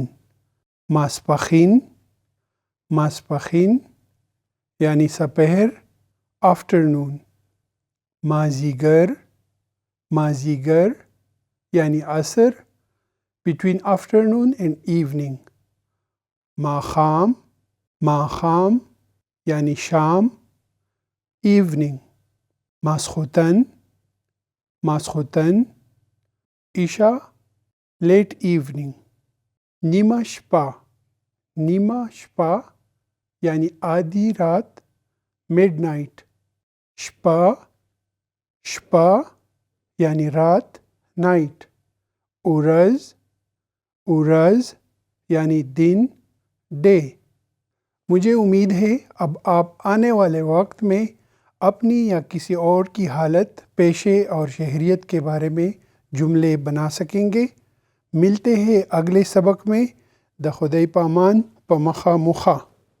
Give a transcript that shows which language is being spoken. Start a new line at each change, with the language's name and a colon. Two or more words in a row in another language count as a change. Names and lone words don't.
Pashto: ماسپخین، ماسپخین
Urdu: یعنی سپہر، آفٹرنون۔
Pashto: مازیگر، مازیگر
Urdu: یعنی عصر،
English: between afternoon and evening.
Pashto: ماخام، ماخام
Urdu: یعنی شام، ایوننگ۔
Pashto: ماسختن، ماسختن عشاء،
English: late evening.
Pashto: نیمہ شپہ، نیمہ شپہ
Urdu: یعنی آدھی رات،
English: mid night.
Pashto: شپہ، شپہ
Urdu: یعنی رات، نائٹ۔
Pashto: اورز، اورز
Urdu: یعنی دن، ڈے۔ مجھے امید ہے اب آپ آنے والے وقت میں اپنی یا کسی اور کی حالت، پیشے اور شہریت کے بارے میں جملے بنا سکیں گے۔ ملتے ہیں اگلے سبق میں
Pashto: د خدای پامان په مخه مخه